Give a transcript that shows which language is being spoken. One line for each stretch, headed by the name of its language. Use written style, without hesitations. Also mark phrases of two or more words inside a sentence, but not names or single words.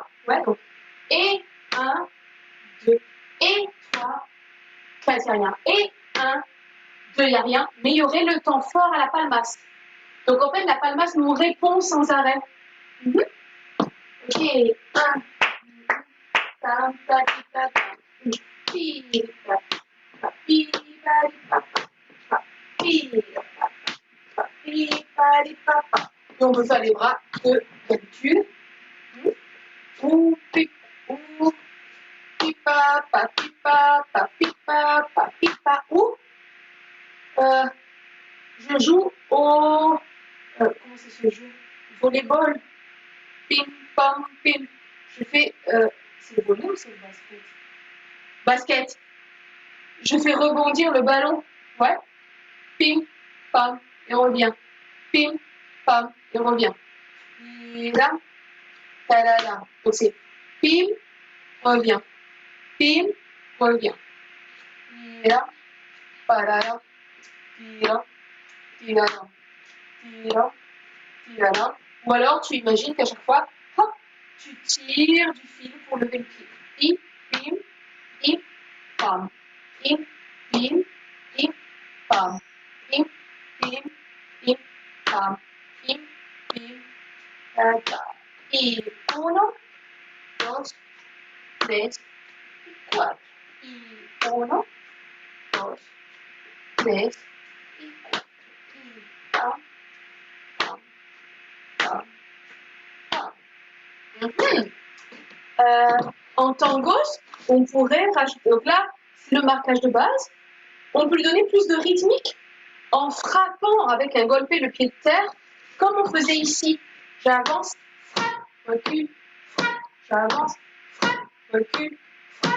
French: Ouais, donc et 1, 2 et 3, 4, il n'y a rien. Et 1, 2, il n'y a rien. Mais il y aurait le temps fort à la palmas. Donc en fait, la palmas nous répond sans arrêt. Ok, 1, tam, ta, ti, ta, ta. Pi, pa, pa, pi, pa, di, pa, pa, pi, pa, pa, pi, pa, di, pa, pa. Et on peut faire les bras de d'habitude. Ou, pi, ou, pi, pa, pi, pa, pi, pa, ou. Je joue au... comment ça se joue? Volleyball. Ping, pong, ping. Je fais... c'est le volley ou c'est le basket? Basket. Je fais rebondir le ballon. Ouais. Ping, pam, et on revient. Ping, pam, et on revient. Et là, ta-da-da. Donc c'est pim, revient. Pim, revient. Et là, pa-da-da. Tira, tira, tira, tira. Ou alors tu imagines qu'à chaque fois, hop, tu tires du fil pour lever le pied. Pim, pim, pam. Pim, pim, pim, pam. Pim, pim, pim, pam. Pim, pim, ta.
Spanish: Y 1, 2, 3, 4. Y 1, 2, 3, y 4. Y pam, pam, pam, pam.
French: En tango, on pourrait rajouter, donc là, c'est le marquage de base. On peut lui donner plus de rythmique en frappant avec un golpe le pied de terre, comme on faisait ici. J'avance, frappe, recule, frappe, j'avance, frappe, recule, frappe.